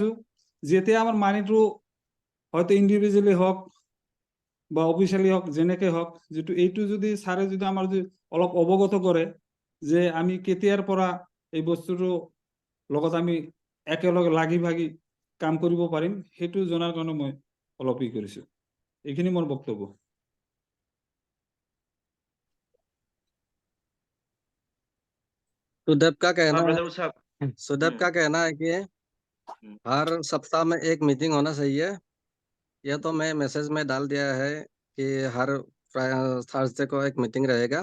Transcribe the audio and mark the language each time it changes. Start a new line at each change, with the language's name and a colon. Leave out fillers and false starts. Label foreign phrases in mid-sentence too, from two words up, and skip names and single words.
Assamese: যেতিয়া আমাৰ মানিটো হয়তো ইণ্ডিভিজুৱেলি হওক বা অফিচিয়েলি হওক, যেনেকৈ হওক, যিটো এইটো যদি ছাৰে যদি আমাৰ যদি অলপ অৱগত কৰে যে আমি কেতিয়াৰ পৰা এই বস্তুটো লগত আমি একেলগে লাগি ভাগি কাম কৰিব পাৰিম, সেইটো জনাৰ কাৰণে মই অলপ কৰিছো। এইখিনি মোৰ বক্তব্য।
Hindi: सुदेव का कहना ब्रदर साहब, सुदेव का कहना है कि हर सप्ताह में एक मीटिंग होना चाहिए। यह तो मैं मैसेज में डाल दिया है कि हर थर्सडे को एक मीटिंग रहेगा।